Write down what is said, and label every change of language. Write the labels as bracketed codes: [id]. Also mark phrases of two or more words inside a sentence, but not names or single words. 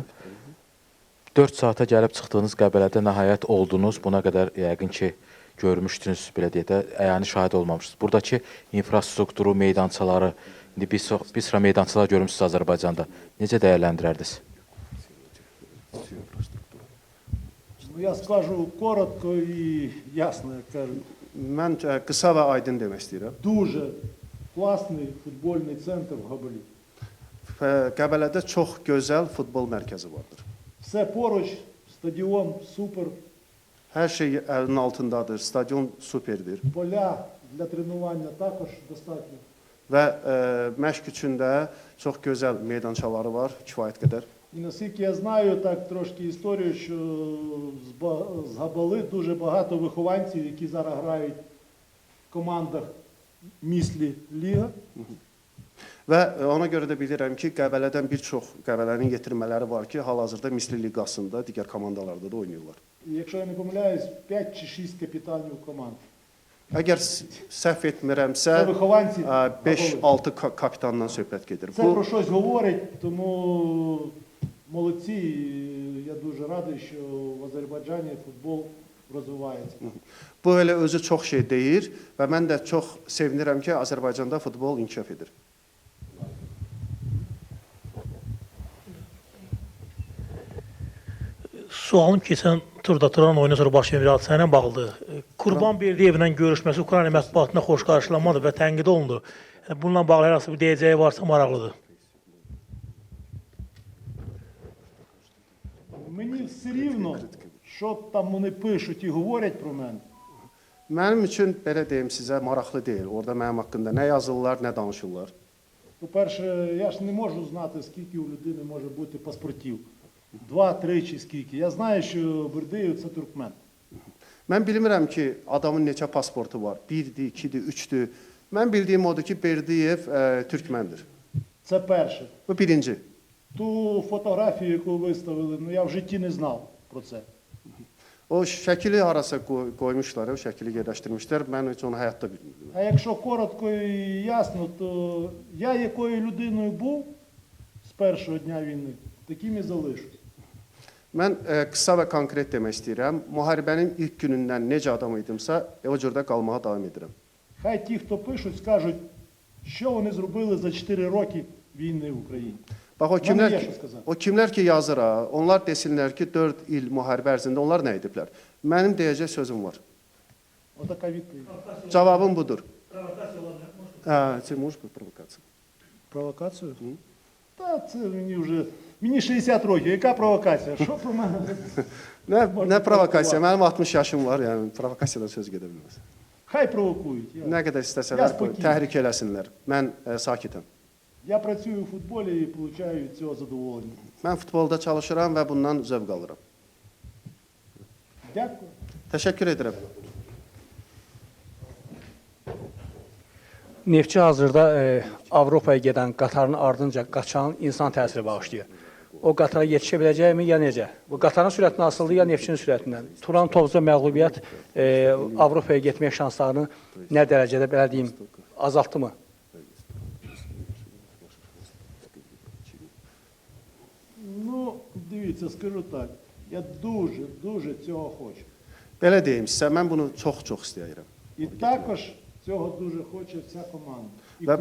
[az] 4 saata gəlib çıxdığınız Qəbələdə nəhayət oldunuz. Buna qədər yəqin ki görmüşdünüz, belə deyək də, əyani şahid olmamışsınız. Buradakı infrastrukturu, meydançaları, İndi bir sıra meydançalar görmüşsünüz Azərbaycanda. Necə dəyərləndirərdiniz? [uk] Ну, я скажу коротко і ясно, як кажуть. [az] Mən qısa və aydın demək istəyirəm. [uk] Дуже класний футбольний центр в Габалі. [az] Qəbələdə çox gözəl futbol mərkəzi vardır. [uk] Все поруч, стадіон супер, [az] Hər şey əlinin altındadır, stadion superdir [uk] поля для тренування також достатньо. [az] və məşq üçün də çox gözəl meydançaları var, kifayət qədər. [uk] І наскільки я знаю, так трошки історію, що з Габали дуже багато вихованців, які зараз грають в командах Міслі Ліга. [az] Və ona görə də bilirəm ki, Qəbələdən bir çox Qəbələnin yetirmələri var ki, hal-hazırda Misli Liqasında, digər komandalarda da oynayırlar. [uk] І якщо я не помиляюсь, 5 чи 6 капітанів команд. [az] Əgər səhv etmirəmsə, [uk] Це вихованці [az] 5-6 kapitandan söhbət gedir. [uk] Це про щось говорить, тому молодці. І я дуже радий, що в Азербайджані футбол розвивається. [az] Bu elə özü çox şey deyir və mən də çox sevinirəm ki, Azərbaycanda futbol inkişaf edir. Sualım keçən turda Turan oyuna sonra baş verən bir hadisə ilə bağlıdır. Qurban Berdiyevlə görüşməsi Ukrayna mətbuatına xoş qarşılanmadı və tənqid olundu. Bununla bağlı hər hansı bir deyəcəyi varsa maraqlıdır. [uk] Мені все рівно, що там вони пишуть і говорять про мене. [az] Mənim üçün belə deyim sizə maraqlı deyil. Orada mənim haqqında nə yazırlar, nə danışırlar. [uk] По-перше, я ж не можу знати, скільки у людини може бути паспортів. 2, 3 чи скільки. Я знаю, що Бердиєв – це туркмен. [az] Mən bilmirəm ki, adamın neçə pasportu var. 1-dir, 2-dir, 3-dür. Mən bildiyim odur ki, Berdiyev türkməndir. [uk] Це перше. [az] Bu birinci. [uk] Ту фотографію, яку виставили, ну я в житті не знав про це. [az] O şəkili harasa qoymuşlar, o şəkili yerləşdirmişlər. Mən heç onu həyatda bilmirəm. [uk] А якщо коротко і ясно, то я якою людиною був з першого дня війни, таким і залишусь. [az] Mən qısa və konkret demək istəyirəm. Müharibənin ilk günündən necə adam idimsə, o cürdə qalmağa davam edirəm. [uk] Хай ті, хто пишуть, скажуть, що вони зробили за 4 роки війни в Україні. [az] Bax o kimlər ki yazır ha, onlar desinlər ki 4 il müharibə ərzində onlar nə ediblər? Mənim deyəcək sözüm var. [uk] Отака відповідь. [az] Cavabım budur. Провокasiya ola bilər. [uk] Це може бути провокація. Провокацію? Та це мені 60 років, яка провокація? Що про мене? [az] Ne provokasiya? Mənim 60 yaşım var, yəni provokasiyadan söz gedə bilməz. [uk] Хай провокують. [az] Nə qədər istəsələr spokojny. təhrik eləsinlər. Mən sakitəm. [uk] Я працюю в футболі і отримую від цього задоволення. [az] Mən futbolda çalışıram və bundan zövq alıram. [uk] Дякую. [az] Təşəkkür edirəm. Neftçi hazırda Avropaya gedən qatarın ardınca qaçan insan təsiri bağışlayır. O qatara yetişə biləcəkmi, ya necə? Bu qatarın sürətindən asılıdır, ya neftçinin sürətindən? Turan Tovuzda məğlubiyyət Avropaya getmək şanslarını nə dərəcədə, belə deyim, azaltdı mı? [uk] Ну, дивіться, скажу так, я дуже цього хочу. [az] Belə deyim sizə, mən bunu çox istəyirəm. [uk] І також цього дуже хоче вся команда і [az] Və